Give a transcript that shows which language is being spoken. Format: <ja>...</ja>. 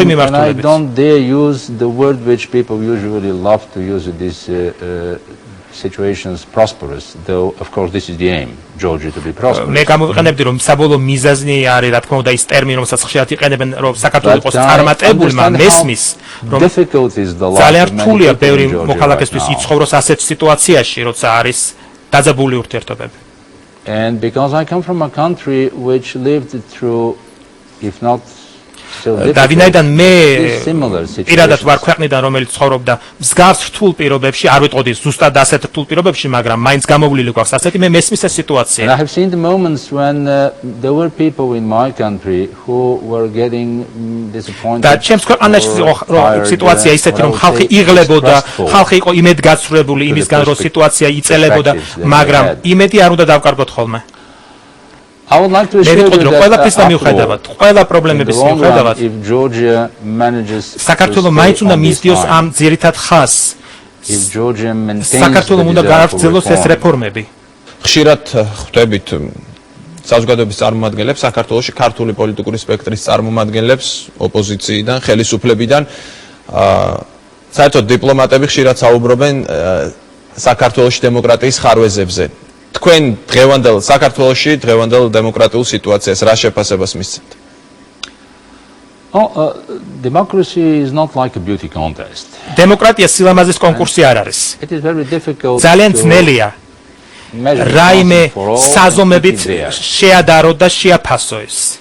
<en>I don't dare use the word which people usually love to use in these situations, prosperous, though of course this is the aim, Georgia to be prosperous.</en> <ka>მე გამოვიყენებდი რომ საბოლოო მიზანი არის რა თქმა უნდა ის ტერმინი რომელსაც ხშირად იყენებენ რომ საქართველოს იყოს წარმატებული, მაგრამ მესმის რომ ძალიან რთულია ბევრი მოქალაქესთვის იცხოვროს ასეთ სიტუაციაში, როცა არის დაძაბული ურთიერთობები.</ka> <en>And because I come from a country which lived through, if not so</en> <ka>დავინაიდან მე</ka> <en>similar situations.</en> <ka>პირადად ვარ ქვეყნიდან, რომელიც ცხოვრობდა მსგავს რთულ პირობებში, არ ვიტყოდი ზუსტად ასეთ რთულ პირობებში, მაგრამ მაინც გამოვლილი გვაქვს ასეთი მე მესმის ეს სიტუაცია.</ka> <en>And I have seen the moments when there were people in my country who were getting disappointed.</en> <ka>და ჩემს ქვეყანაში სიტუაცია ისეთი, რომ ხალხი იღლებოდა, ხალხი იყო იმედგაცრუებული იმისგან, რომ სიტუაცია იწელებოდა, მაგრამ იმედი არ უნდა დავკარგოთ ხოლმე.</ka> <en>I would like to assure you</en> <ka>that ყველა პრობლემების მიუხედავად</ka> <en>if Georgia manages</en> <ka>საქართველოს მაინც უნდა მისდიოს ამ ძირითად ხაზს.</ka> <en>If Georgia maintains</en> <ka>საქართველოს უნდა გააგრძელოს ეს რეფორმები. ხშირად ხვდებით საზოგადოების წარმომადგენლებს საქართველოში ქართული პოლიტიკური სპექტრის წარმომადგენლებს ოპოზიციიდან, ხელისუფლებიდან, საერთოდ დიპლომატები ხშირად საუბრობენ საქართველოში დემოკრატიის ხარვეზებზე. თქვენ დღევანდელ საქართველოში დღევანდელ დემოკრატიულ სიტუაციას რა შეფასებას მისცემთ?</ka> <en>Democracy is not like a beauty contest.</en> <ka>დემოკრატია სილამაზის კონკურსი არ არის.</ka> <en>It is very difficult.</en> <ka>ძალიან ძნელია რაიმე საზომებით შეადარო და შეაფასო ის.</ka>